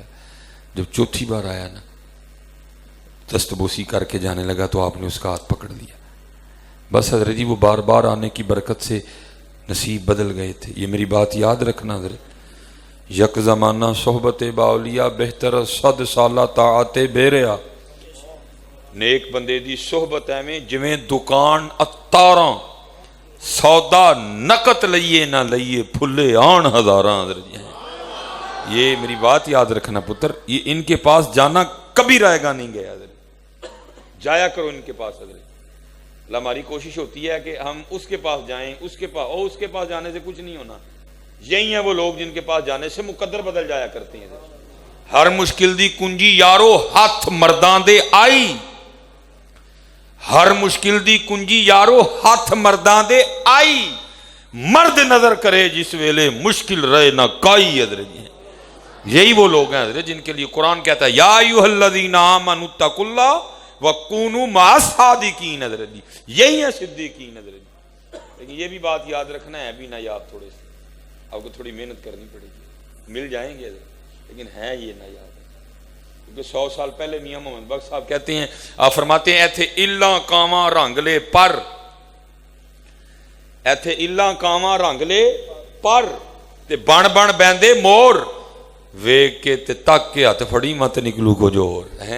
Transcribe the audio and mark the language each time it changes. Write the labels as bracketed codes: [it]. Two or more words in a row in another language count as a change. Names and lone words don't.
[ur] جب چوتھی بار آیا نا دستبوسی کر کے جانے لگا تو آپ نے اس کا ہاتھ پکڑ لیا۔ بس حضرت جی وہ بار بار آنے کی برکت سے نصیب بدل گئے تھے۔ یہ میری بات یاد رکھنا حضرت، [fa] یک زمانہ صحبت باولیا بہتر 100 سالہ طاعت بیریا۔ [pa] نیک بندے دی صحبت میں جویں دکان اتاراں، سودا نقت لئیے نہ لئیے پھلے آن ہزاراں۔ [ur] حضرت جی یہ میری بات یاد رکھنا پتر، یہ ان کے پاس جانا کبھی رائے گا نہیں گیا حضرت، جایا کرو ان کے پاس حضرت۔ اللہ ہماری کوشش ہوتی ہے کہ ہم اس کے پاس جائیں، اس کے پاس جانے سے کچھ نہیں ہونا۔ یہی ہیں وہ لوگ جن کے پاس جانے سے مقدر بدل جایا کرتے ہیں۔ [pa] ہر مشکل دی کنجی یارو ہاتھ مرداں دے آئی، ہر مشکل دی کنجی یارو ہاتھ مرداں دے آئی، مرد نظر کرے جس ویلے مشکل رہے نہ کائی۔ [ur] حضرت جی یہی وہ لوگ ہیں حضرت جن کے لیے قرآن کہتا ہے [ar] یا ایھا الذین آمنوا اتقوا اللہ وکونوا مع الصادقین۔ [ur] حضرت جی یہی ہیں صدیقین۔ حضرت جی لیکن یہ بھی بات یاد رکھنا ہے بھی نایاب، تھوڑے سے آپ کو تھوڑی محنت کرنی پڑے گی، مل جائیں گے لیکن ہے یہ نایاب، کیونکہ 100 سال پہلے میاں محمد بخش صاحب کہتے ہیں، آپ فرماتے ہیں [pa] ایتھے الا کاواں رنگ لے پر، ایتھے الا کاواں رنگ لے پر تے بن بن بیندے مور، ویک کے تے تک کے ہاتھ پھڑی مت نکلو کو جور ہے۔